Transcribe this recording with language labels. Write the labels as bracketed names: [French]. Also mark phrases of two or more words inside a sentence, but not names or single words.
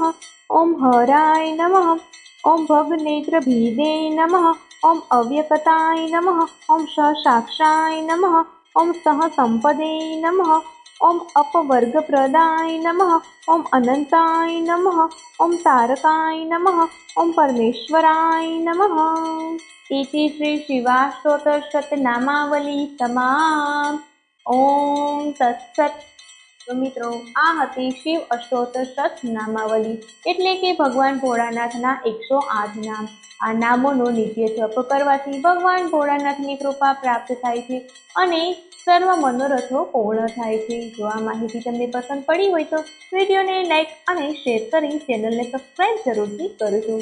[Sanskrit] ओम हराय नमः। ओम भगनेत्रभिदे नमः. ओम अव्यक्ताय नमः। ओम ससाक्षाय नमः. ओम सहसंपदे नमः। ओम अपवर्गप्रदाय नमः. ओम अनन्ताय नमः। ओम तारकाय नमः. ओम परमेश्वराय नमः. इति श्री शिवाष्टोत्तरशतनामावली समाप्त। ओम तत्सत। [Gujarati] તો મિત્રો આ હતી શિવ અષ્ટોત્તર શતનામાવલી એટલે કે ભગવાન ભોળાનાથના 108 નામ। આ નામોનો નિત્ય જપ કરવાથી ભગવાન ભોળાનાથની કૃપા પ્રાપ્ત થાય છે અને સર્વ મનોરથો પૂર્ણ થાય છે। જો આ માહિતી તમને પસંદ પડી હોય તો વિડીયોને લાઈક અને શેર કરી ચેનલને સબસ્ક્રાઇબ જરૂરથી કરજો।